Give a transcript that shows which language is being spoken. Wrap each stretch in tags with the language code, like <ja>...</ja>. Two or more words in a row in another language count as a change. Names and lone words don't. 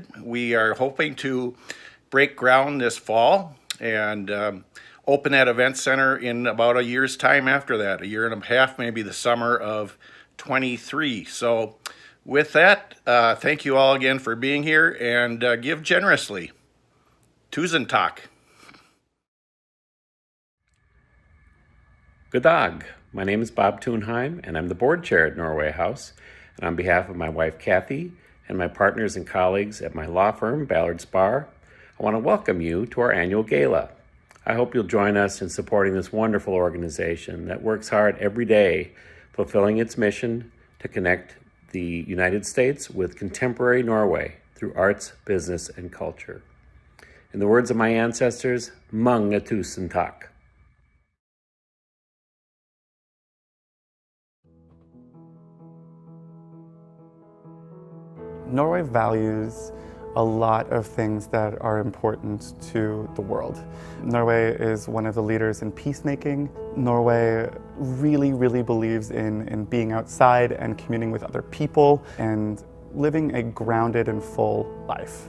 <en>We are hoping to break ground this fall and open that event center in about a year's time after that, a year and a half, maybe the summer of 23. So with that, thank you all again for being here, and give generously.</en> <no>Tusen takk. Good dag.</no> <en>My name is Bob Thunheim, and I'm the board chair at Norway House. And on behalf of my wife, Kathy, and my partners and colleagues at my law firm, Ballard Spahr, I want to welcome you to our annual gala. I hope you'll join us in supporting this wonderful organization that works hard every day, fulfilling its mission to connect the United States with contemporary Norway through arts, business, and culture. In the words of my ancestors,</en> <no>mange tusen takk.</no> <en>Norway values a lot of things that are important to the world. Norway is one of the leaders in peacemaking. Norway really, really believes in being outside and communing with other people and living a grounded and full life.</en>